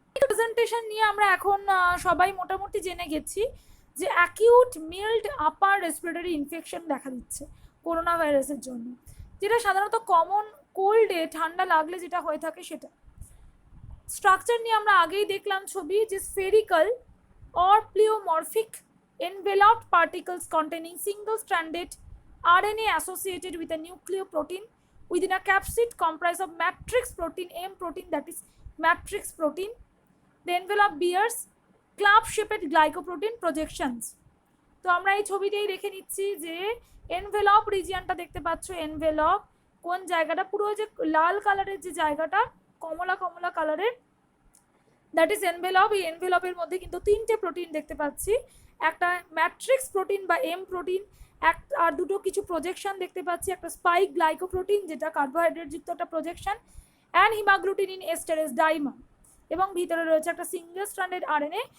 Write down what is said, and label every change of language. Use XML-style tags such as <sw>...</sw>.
<bn>Presentation নিয়ে আমরা এখন সবাই মোটামুটি জেনে গেছি যে acute mild upper respiratory infection দেখা দিচ্ছে করোনা ভাইরাসের জন্য, যেটা সাধারণত কমন কোল্ডে ঠান্ডা লাগলে যেটা হয়ে থাকে সেটা। স্ট্রাকচার নিয়ে আমরা আগেই দেখলাম ছবি, যে</bn> <en>Spherical or pleomorphic enveloped particles containing single stranded RNA associated with a nucleoprotein within a capsid comprised of matrix protein, M protein, that is matrix protein. The envelope bears club shaped glycoprotein projections.</en> <bn>তো আমরা এই ছবিটাই রেখে নিচ্ছি যে envelope রিজিয়নটা দেখতে পাচ্ছ, envelope কোন জায়গাটা, পুরো যে লাল কালারের যে জায়গাটা কমলা কমলা কালারের, দ্যাট ইজ এনভেলপ। এই এনভেলপের মধ্যে কিন্তু তিনটে প্রোটিন দেখতে পাচ্ছি, একটা ম্যাট্রিক্স প্রোটিন বা এম প্রোটিন, আর দুটো কিছু প্রজেকশন দেখতে পাচ্ছি, একটা স্পাইক গ্লাইকোপ্রোটিন যেটা কার্বোহাইড্রেট যুক্ত একটা প্রজেকশন, অ্যান্ড হিমাগ্লুটিনিন এস্টেরেজ ডাইমার, এবং ভিতরে রয়েছে একটা সিঙ্গেল স্ট্র্যান্ডেড আরএনএ।</bn>